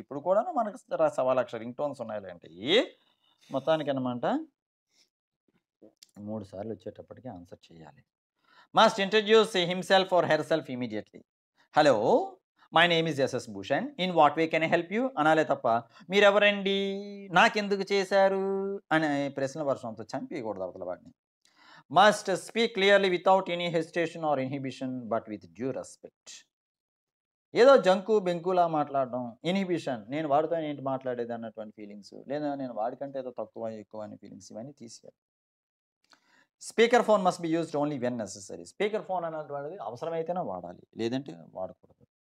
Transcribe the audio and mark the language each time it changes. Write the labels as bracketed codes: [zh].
[te] ఇప్పుడు కూడాను మనకు 1,00,000 రింగ్ టోన్స్ ఉన్నాయిలేండి. మొత్తానికనమాట 3 సార్లు వచ్చేటప్పటికి ఆన్సర్ చేయాలి. [en] Must introduce himself or herself immediately. Hello, my name is S S Bhushan. In what way can I help you [te] అనాలే తప్ప మీరెవరండి, నాకెందుకు చేశారు అనే ప్రశ్నల వర్షంతో చంపేయకూడదు అవతల వాడిని. [en] Must speak clearly without any hesitation or inhibition, but with due respect. [te] ఏదో జంకు బెంకులా మాట్లాడడం, ఇన్హిబిషన్, నేను వాడితో ఏంటి మాట్లాడేది అన్నటువంటి ఫీలింగ్స్, లేదా నేను వాడికంటే ఏదో తక్కువ ఎక్కువ అనే ఫీలింగ్స్, ఇవన్నీ తీసేయాలి. Speaker phone must be used only when necessary. Speaker phone అనేటువంటిది అవసరమైతేనే వాడాలి, లేదంటే వాడకూడదు.